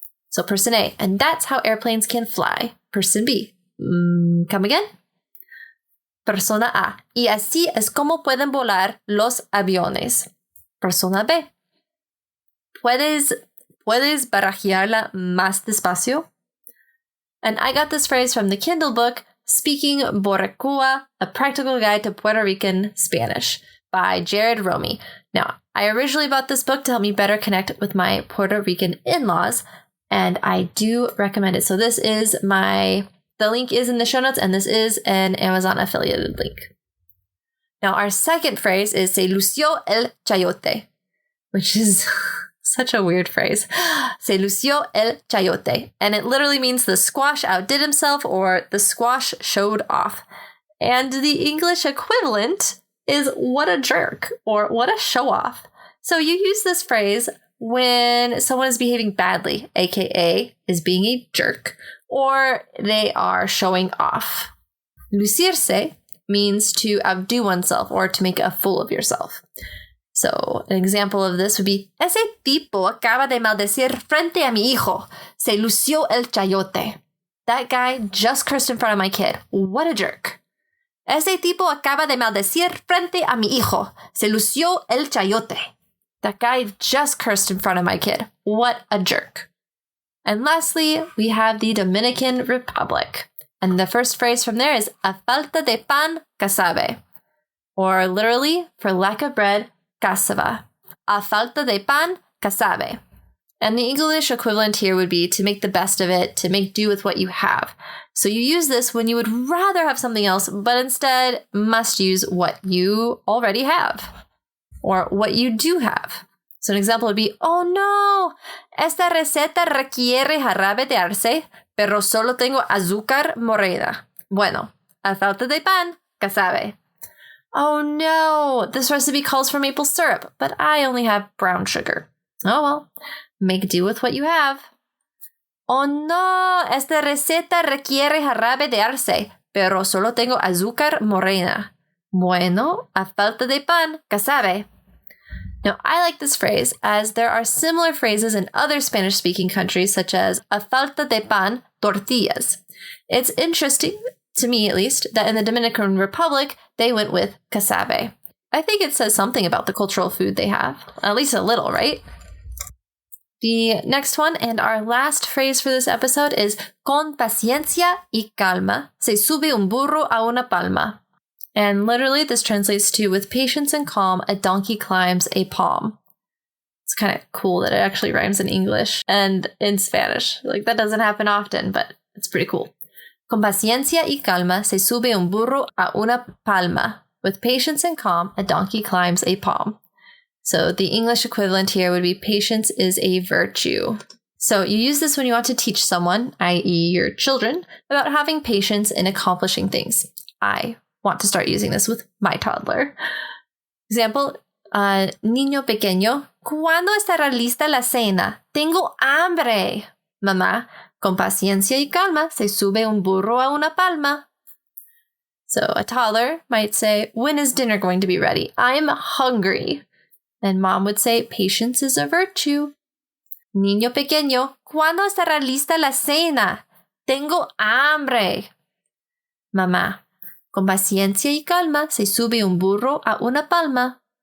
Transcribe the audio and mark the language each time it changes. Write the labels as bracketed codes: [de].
[en] So person A, and that's how airplanes can fly. Person B, come again. [es] Persona A, y así es como pueden volar los aviones. Persona B, puedes barajearla más despacio. [en] And I got this phrase from the Kindle book, Speaking Boricua, A Practical Guide to Puerto Rican Spanish by Jared Romy. Now, I originally bought this book to help me better connect with my Puerto Rican in-laws, and I do recommend it. So the link is in the show notes, and this is an Amazon affiliated link. Now, our second phrase is Se lució el chayote, which is such a weird phrase. Se lució el chayote. And it literally means the squash outdid himself or the squash showed off. And the English equivalent is what a jerk or what a show off. So you use this phrase when someone is behaving badly, aka is being a jerk, or they are showing off. Lucirse means to outdo oneself or to make a fool of yourself. [es] So an example of this would be, Ese tipo acaba de maldecir frente a mi hijo. Se lució el chayote. [en] That guy just cursed in front of my kid. What a jerk. [es] Ese tipo acaba de maldecir frente a mi hijo. Se lució el chayote. [en] That guy just cursed in front of my kid. What a jerk. And lastly, we have the Dominican Republic. And the first phrase from there is, A falta de pan, casabe. Or literally, for lack of bread, cassava. A falta de pan, casabe. And the English equivalent here would be to make the best of it, to make do with what you have. So you use this when you would rather have something else, but instead must use what you already have. [es] Or what you do have. So an example would be, Oh no, esta receta requiere jarabe de arce, pero solo tengo azúcar morena. Bueno, a falta de pan, casabe. [en] Oh no, this recipe calls for maple syrup, but I only have brown sugar. Oh well, make do with what you have. [es] Oh no, esta receta requiere jarabe de arce, pero solo tengo azúcar morena. Bueno, a falta de pan, casabe. [en] Now, I like this phrase as there are similar phrases in other Spanish-speaking countries, such as a falta de pan, tortillas. It's interesting, to me at least, that in the Dominican Republic, they went with casabe. I think it says something about the cultural food they have, at least a little, right? [es] The next one and our last phrase for this episode is Con paciencia y calma se sube un burro a una palma. [en] And literally this translates to with patience and calm, a donkey climbs a palm. It's kind of cool that it actually rhymes in English and in Spanish. Like that doesn't happen often, but it's pretty cool. [es] Con paciencia y calma se sube un burro a una palma. [en] With patience and calm, a donkey climbs a palm. So the English equivalent here would be patience is a virtue. So you use this when you want to teach someone, i.e. your children, about having patience in accomplishing things. I want to start using this with my toddler. [es] Example, niño pequeño, ¿cuándo estará lista la cena? Tengo hambre. Mamá, con paciencia y calma se sube un burro a una palma. [en] So a toddler might say, when is dinner going to be ready? I'm hungry. And mom would say, patience is a virtue. [es] Niño pequeño, ¿cuándo estará lista la cena? Tengo hambre. Mamá, con paciencia y calma se sube un burro a una palma.